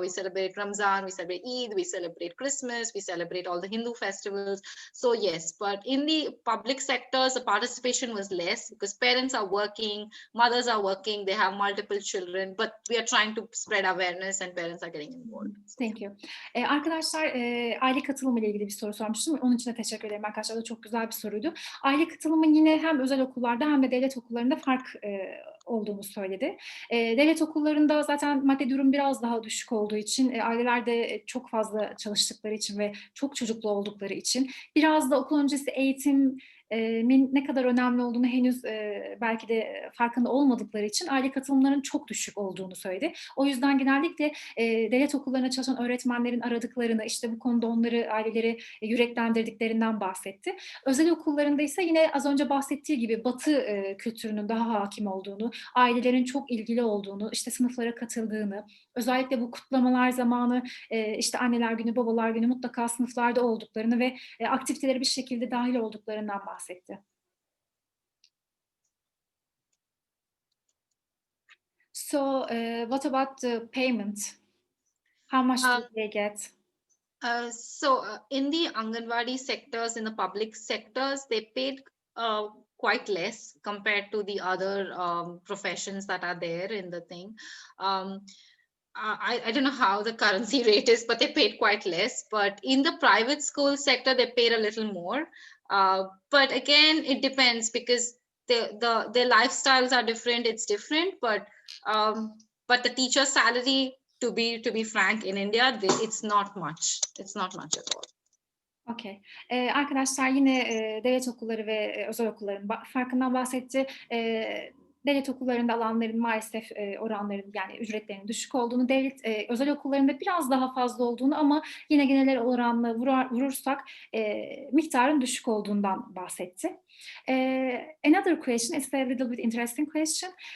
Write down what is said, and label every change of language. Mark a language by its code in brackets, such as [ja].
[en] We celebrate Ramzan, we celebrate Eid, we celebrate Christmas, we celebrate all the Hindu festivals. So yes, but in the public sectors, the participation was less because parents are working, mothers are working, they have multiple children, but we are trying to spread awareness and parents are getting involved. So, thank you. [tr] Arkadaşlar, aile katılımı ile ilgili bir soru sormuştum. Onun için de teşekkür ederim arkadaşlar. O da çok güzel bir soruydu. Aile katılımı yine hem özel okullarda hem de devlet okullarında fark olduğunu söyledi. Devlet okullarında zaten maddi durum biraz daha düşük olduğu için, aileler de çok fazla çalıştıkları için ve çok çocuklu oldukları için, biraz da okul öncesi eğitim ne kadar önemli olduğunu henüz belki de farkında olmadıkları için aile katılımlarının çok düşük olduğunu söyledi. O yüzden genellikle devlet okullarına çalışan öğretmenlerin aradıklarını, işte bu konuda onları, aileleri yüreklendirdiklerinden bahsetti. Özel okullarında ise yine az önce bahsettiği gibi Batı kültürünün daha hakim olduğunu, ailelerin çok ilgili olduğunu, işte sınıflara katıldığını, özellikle bu kutlamalar zamanı işte anneler günü, babalar günü mutlaka sınıflarda olduklarını ve aktivitelere bir şekilde dahil olduklarından bahsetti. [en] So, what about the payment? How much do they get? In the Anganwadi sectors, in the public sectors, they paid quite less compared to the other professions that are there in the thing. I don't know how the currency rate is, but they paid quite less. But in the private school sector, they paid a little more. But again, it depends because their lifestyles are different. It's different, but the teacher's salary, to be frank, in India, it's not much. It's not much at all. Okay. [tr] Arkadaşlar yine devlet okulları ve özel okulların farkından bahsetti. Devlet okullarında alanların maalesef oranların, yani ücretlerinin düşük olduğunu, özel okullarında biraz daha fazla olduğunu ama yine genel oranla vurursak miktarın düşük olduğundan bahsetti. [en] Another question is a little bit interesting question.